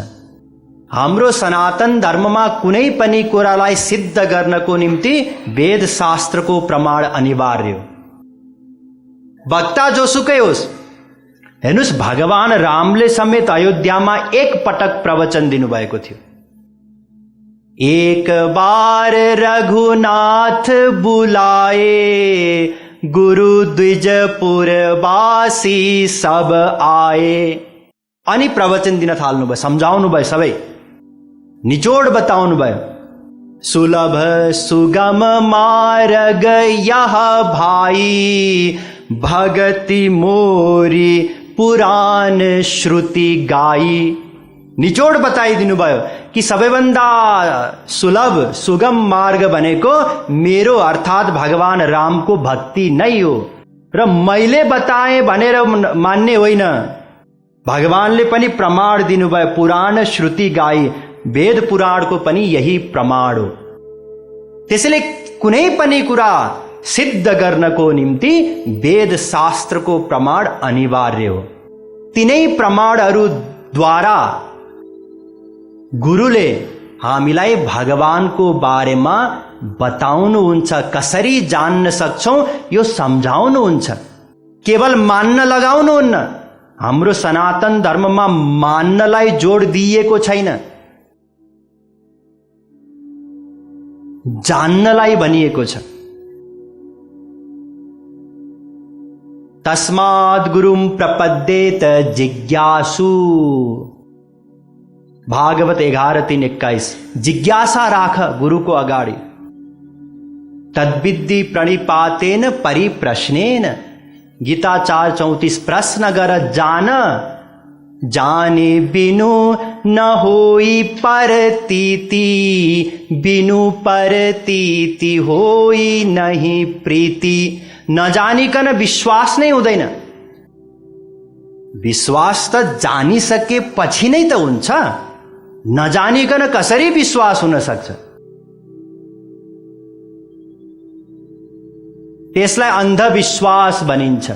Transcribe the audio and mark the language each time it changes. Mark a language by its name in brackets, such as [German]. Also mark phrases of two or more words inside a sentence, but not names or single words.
[Nepali] हाम्रो सनातन धर्ममा कुनै पनि कुरालाई सिद्ध गर्नको निम्ति वेद शास्त्रको प्रमाण अनिवार्य हो। वक्ता जोसुकै होस्, हेर्नुस् भगवान रामले समेत अयोध्यामा एक पटक प्रवचन दिनुभएको थियो। [Awadhi] एक बार रघुनाथ बुलाए, गुरु द्विजपुर वासी सब आए। [Nepali] अनि प्रवचन दिन थाल्नुभयो, सम्झाउनु भयो, सबै निचोड बताउनु भयो। [Awadhi] सुलभ सुगम मार्ग यह भाई, भगति मोरी पुराण श्रुति गाई। [Nepali] निचोड बताइदिनु भयो कि सबैभन्दा सुलभ सुगम मार्ग भनेको मेरो अर्थात भगवान रामको भक्ति नै हो र मैले बताए भनेर मान्ने होइन। भगवानले पनि प्रमाण दिनुभयो, [Awadhi] पुराण श्रुति गाई, [Nepali] वेद पुराणको पनि यही प्रमाण हो। त्यसैले कुनै पनि कुरा सिद्ध गर्नको निम्ति वेद शास्त्रको प्रमाण अनिवार्य हो। तिनै प्रमाणहरूद्वारा गुरुले हामीलाई भगवानको बारेमा बताउनुहुन्छ, कसरी जान्न सक्छौं यो सम्झाउनुहुन्छ। केवल मान्न लगाउनुहुन्न। हाम्रो सनातन धर्ममा मान्नलाई जोड दिइएको छैन, जान्नलाई भनिएको छ। [Sanskrit] तस्माद् गुरुं प्रपद्येत जिज्ञासु। [Nepali] भागवत 11:3-21। जिज्ञासा राख गुरुको अगाडि। [Sanskrit] तद्विद्धि प्रणिपातेन परिप्रश्नेन। [Nepali] गीता 4:34। प्रश्न गर, [Awadhi] जान, जाने बिनु न होई परतीति, बिनु परतीति होई नहीं प्रीति। [Nepali] न जानिकन विश्वास नै हुँदैन। विश्वास त जानिसकेपछि नै त हुन्छ। नजानिकन कसरी विश्वास हुन सक्छ? त्यसलाई अन्धविश्वास भनिन्छ।